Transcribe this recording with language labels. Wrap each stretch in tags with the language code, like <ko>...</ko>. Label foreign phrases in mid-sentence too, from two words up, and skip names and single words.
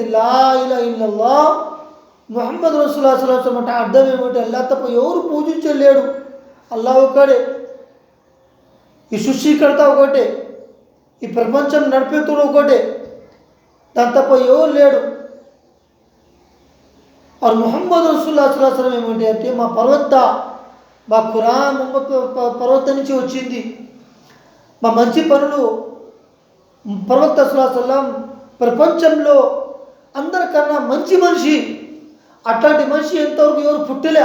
<ar>لا إله إلا الله محمد رسول الله صلى الله عليه وسلم</ar> <te>అంటే అర్థం ఏమిటి? అల్లాహ్ తప్ప ఎవరు పూజించలేడు, అల్లాహ్ ఒక్కడే, ఈ సృష్టికర్త ఒకటే, ఈ ప్రపంచం నడిపేతుడు ఒకటే, దాని తప్ప ఎవరు లేడు. और</te> <ar>محمد رسول الله صلى الله عليه وسلم</ar> <te>ఏమిటి అంటే మా ప్రవక్త, మా ఖురాన్ ప్రవక్త నుంచి వచ్చింది. మా మంచి పనులు ప్రవక్త</te> <ar>صلى الله عليه وسلم</ar> <te>ప్రపంచంలో అందరికన్నా మంచి మనిషి. అట్లాంటి మనిషి ఎంతవరకు ఎవరు పుట్టలే.</te>